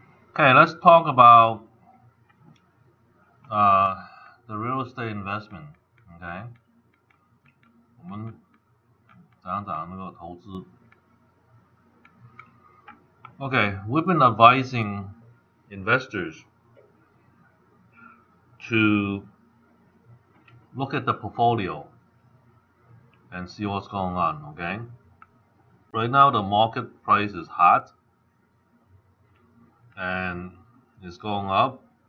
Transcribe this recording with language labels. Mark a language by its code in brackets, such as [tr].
[en] Okay, let's talk about uh, the real estate investment. [zh] Okay, 我们讲讲那个投资。 [en] Okay, we've been advising investors to look at the portfolio and see what's going on. Okay, right now the market price is hot and it's going up.